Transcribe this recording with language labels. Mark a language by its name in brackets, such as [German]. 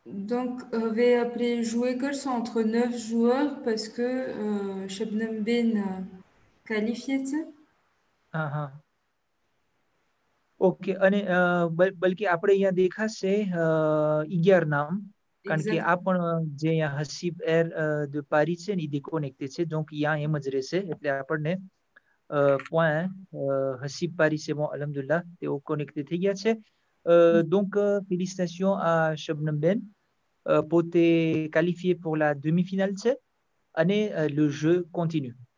[French] Donc, [Gujarati] હવે આપણે [French] jouer કરશું entre 9 joueurs parce que Shabnam Ben qualifié છે. [Gujarati] હા, ઓકે. અને બલકે આપણે અહીંયા દેખાશે 11 નામ, કારણ કે આ પણ જે અહીંયા હસીબ એર de પારી છે ને એ ડિકોનેક્ટેડ છે, donc અહીંયા એમ જ રહેશે. એટલે આપણને પોઈન્ટ હસીબ પારી છે અલહમદુલિલ્લાહ તેઓ કનેક્ટેડ થઈ ગયા છે. [French] donc félicitations à Shabnam Ben, પોતે qualifié pour la demi-finale છે અને le jeu continue.